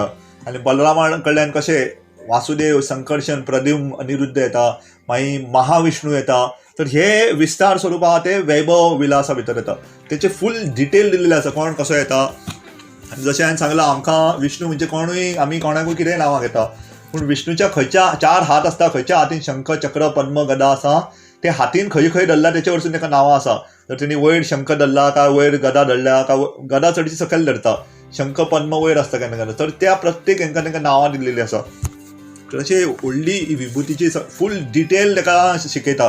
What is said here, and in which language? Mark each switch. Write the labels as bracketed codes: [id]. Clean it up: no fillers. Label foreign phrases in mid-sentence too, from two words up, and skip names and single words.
[kok] आनी बलरामा कडल्यान कशें वासुदेव, संकर्षण, प्रद्युम्न, अनिरुद्ध येता, मागीर महाविष्णू येता. तर हे विस्तार स्वरूप आहा ते वैभव विलासा भितर येता. तेचे [en] full detail [kok] दिल्लेले आसा कोण कसो येता. आनी जशें हांवें सांगलां आमकां विष्णू म्हणजे कोणूय आमी कोणाकूय कितेंय नांवां घेता, पूण विष्णूच्या खंयच्या 4 हात आसता, खंयच्या हातीन शंख चक्र पद्म गदा आसा, ते हातीन खंय खंय धरला तेचे वरसून ताका नांवां आसा. जर तेणी वयर शंख धरला काय वयर गदा धरल्या काय गदा चडशी सकयल धरता, शंख पद्म वयर आसता केन्ना केन्ना, तर त्या प्रत्येक हांकां तांकां नांवां दिल्लीं आसा. तशें व्हडली विभुतीची [en] full detail [kok] ताका शिकयता.